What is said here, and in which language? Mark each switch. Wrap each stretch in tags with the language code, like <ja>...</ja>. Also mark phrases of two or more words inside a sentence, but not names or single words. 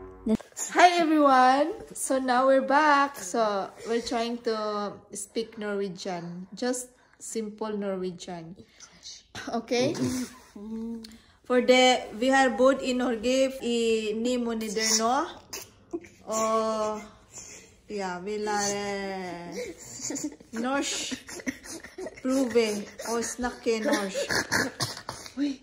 <en>Hi everyone! So now we're back. So we're trying to speak Norwegian. Just simple Norwegian. Okay?</en> <no>Vi har bodd i Norge i 9 måneder nå. Og ja, vi lærer norsk. Prøve å snakke norsk.</no>